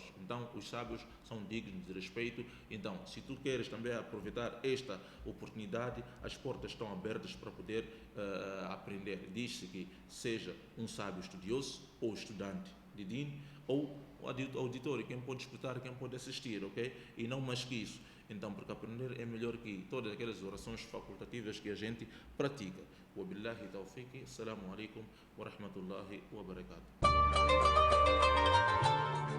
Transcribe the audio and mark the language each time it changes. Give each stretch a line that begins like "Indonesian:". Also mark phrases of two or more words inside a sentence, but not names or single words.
Portuguese: Então, os sábios são dignos de respeito. Então, se tu queres também aproveitar esta oportunidade, as portas estão abertas para poder aprender. Diz-se que seja um sábio estudioso ou estudante de din, ou o auditório, quem pode escutar, quem pode assistir, ok? E não mais que isso. Então, porque aprender é melhor que todas aquelas orações facultativas que a gente pratica.
Arabic: وبالله التوفيق، السلام عليكم ورحمة الله وبركاته.